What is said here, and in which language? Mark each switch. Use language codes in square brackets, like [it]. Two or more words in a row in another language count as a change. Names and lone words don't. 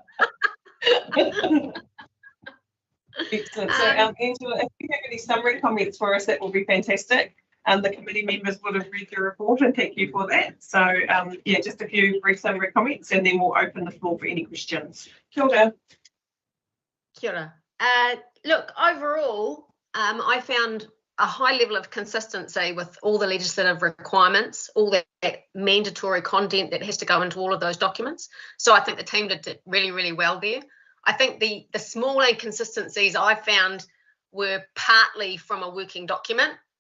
[en] Excellent. So, Angela, if you have any summary comments for us, that will be fantastic. The committee members would have read your report, and thank you for that. So, yeah, just a few brief summary comments, and then we'll open the floor for any questions. [mi] Kia ora. Kia ora. [en] Look, overall, I found a high level of consistency with all the legislative requirements, all that mandatory content that has to go into all of those documents. So I think the team did really, really well there. I think the small inconsistencies I found were partly from a working document.